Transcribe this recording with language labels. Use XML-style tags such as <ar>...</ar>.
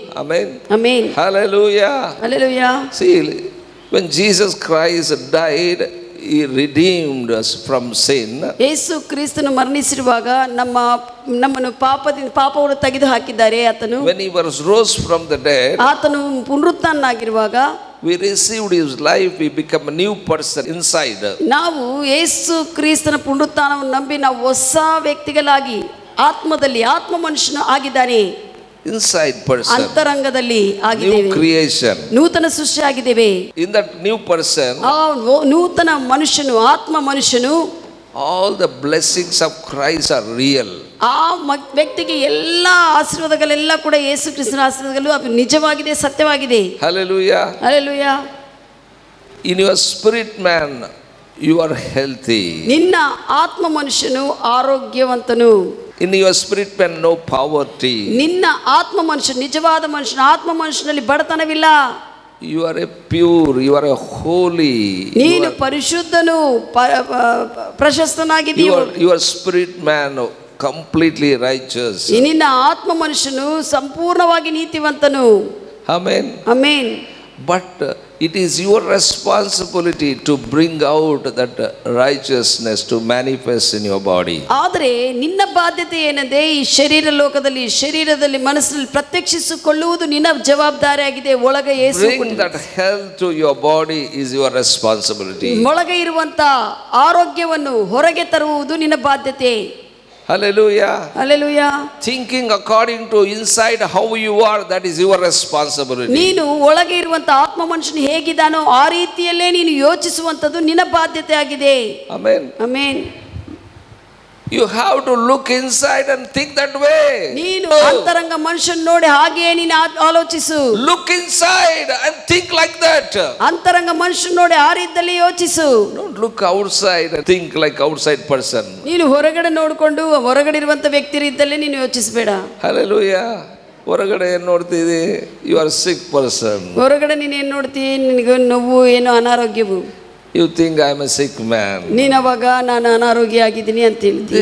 <en>Amen.</en> <kn>Amen.</kn> <en>Hallelujah.</en> <kn>Hallelujah.</kn> <en>See, when Jesus Christ died, he redeemed us from sin.</en> <kn>ಯೇಸು ಕ್ರಿಸ್ತನು ಮರಣಿಸಿರುವಾಗ ನಮ್ಮನ್ನು ಪಾಪವನ್ನು ತೆಗೆದು ಹಾಕಿದ್ದಾರೆ ಆತನು.</kn> <en>When he was rose from the dead,</en> <kn>ಆತನು ಪುನರುತ್ಥಾನನಾಗಿರುವಾಗ</kn> <en>we received his life, we become a new person inside.</en> <kn>ನಾವು ಯೇಸು ಕ್ರಿಸ್ತನ ಪುನರುತ್ಥಾನವನ್ನು ನಂಬಿ ನಾವು ಹೊಸ ವ್ಯಕ್ತಿಗಳಾಗಿ ಆತ್ಮದಲ್ಲಿ ಆತ್ಮ ಮನುಷ್ಯನು ಆಗಿದ್ದಾನೆ.</kn> <en>Inside person,</en> <kn>ಅಂತರಂಗದಲ್ಲಿ</kn> <en>new</en> <kn>ಆಗಿದ್ದೇವೆ,</kn> <en>creation.</en> <kn>ನೂತನ ಸೃಷ್ಟಿ ಆಗಿದ್ದೇವೆ.</kn> <en>In that new person,</en> <kn>ಆ ನೂತನ ಮನುಷ್ಯನು ಆತ್ಮ ಮನುಷ್ಯನು,</kn> <en>all the blessings of Christ are real.</en> <kn>ಆ ವ್ಯಕ್ತಿಗೆ ಎಲ್ಲ ಆಶೀರ್ವಾದಗಳೆಲ್ಲ ಕೂಡ ಯೇಸು ಕ್ರಿಸ್ತನ ಆಶೀರ್ವಾದಗಳು ಅದು ನಿಜವಾಗಿದೆ, ಸತ್ಯವಾಗಿದೆ.</kn> <en>Hallelujah.</en> <kn>Hallelujah.</kn> <en>In your spirit man, you are healthy.</en> <kn>ನಿನ್ನ ಆತ್ಮ ಮನುಷ್ಯನು ಆರೋಗ್ಯವಂತನು.</kn> <en>In your spirit man, no poverty.</en> <kn>ನಿನ್ನ ಆತ್ಮ ಮನುಷ್ಯ ನಿಜವಾದ ಮನುಷ್ಯನ ಆತ್ಮ ಮನುಷ್ಯನಲ್ಲಿ ಬಡತನವಿಲ್ಲ.</kn> <en>You are a pure, you are a holy.</en> <kn>ನೀನು ಪರಿಶುದ್ಧನು, ಪ್ರಶಸ್ತನಾಗಿದ್ದೀಯ.</kn> <en>Your spirit man completely righteous.</en> <kn>ನಿನ್ನ ಆತ್ಮ ಮನುಷ್ಯನು ಸಂಪೂರ್ಣವಾಗಿ ನೀತಿವಂತನು.</kn> <en>Amen.</en> <kn>Amen.</kn> <en>But it is your responsibility to bring out that righteousness to manifest in your body.</en> <kn>ಆದರೆ ನಿನ್ನ ಬಾಧ್ಯತೆ ಏನೆಂದರೆ ಈ ಶರೀರದಲ್ಲಿ ಮನಸ್ಸಿನಲ್ಲಿ ಪ್ರತ್ಯಕ್ಷಿಸಿಕೊಳ್ಳುವುದು ನಿನ್ನ ಜವಾಬ್ದಾರಿಯಾಗಿದೆ. ಒಳಗೆ ಯೇಸು</kn> <en>Bring that health to your body is your responsibility.</en> <kn>ಒಳಗೆ ಇರುವಂತ ಆರೋಗ್ಯವನ್ನು ಹೊರಗೆ ತರುವುದು ನಿನ್ನ ಬಾಧ್ಯತೆ.</kn> <en>Hallelujah.</en> <kn>Hallelujah.</kn> <en>Thinking according to inside how you are, that is your responsibility.</en> <kn>ನೀನು ಒಳಗೆ ಇರುವಂತ ಆತ್ಮ ಮನುಷ್ಯನು ಹೇಗಿದ್ದಾನೋ ಆ ರೀತಿಯಲ್ಲೇ ನೀನು ಯೋಚಿಸುವಂತದ್ದು ನಿನ್ನ ಬಾಧ್ಯತೆ ಆಗಿದೆ.</kn> <en>Amen.</en> <kn>Amen.</kn> <en>You have to look inside and think that way.</en> <kn>ನೀನು ಅಂತರಂಗ ಮನುಷ್ಯನ ನೋಡಿ ಹಾಗೆಯೇ ನೀನು ಆಲೋಚಿಸು.</kn> <en>Look inside and think like that.</en> <kn>ಅಂತರಂಗ ಮನುಷ್ಯನ ನೋಡಿ ಆ ರೀತಿಯಲ್ಲಿ ಯೋಚಿಸು.</kn> <en>Don't look outside and think like outside person.</en> <kn>ನೀನು ಹೊರಗಡೆ ನೋಡಿಕೊಂಡು ಹೊರಗಡೆ ಇರುವಂತ ವ್ಯಕ್ತಿ ರೀತಿಯಲ್ಲೇ ನೀನು ಯೋಚಿಸಬೇಡ.</kn> <en>Hallelujah.</en> <kn>ಹೊರಗಡೆ ಏನು ನೋಡ್ತಿದ್ದಿ?</kn> <en>You are sick person.</en> <kn>ಹೊರಗಡೆ ನೀನು ಏನು ನೋಡ್ತೀಯ? ನಿನಗೆ ನೋವು, ಏನೋ ಅನಾರೋಗ್ಯವು.</kn> <en>You think I am a sick man.</en> <kn>ನೀನು ಅವಾಗ ನಾನು ಅನಾರೋಗ್ಯ ಆಗಿದ್ದೀನಿ ಅಂತ ಹೇಳ್ತೀಯ.</kn>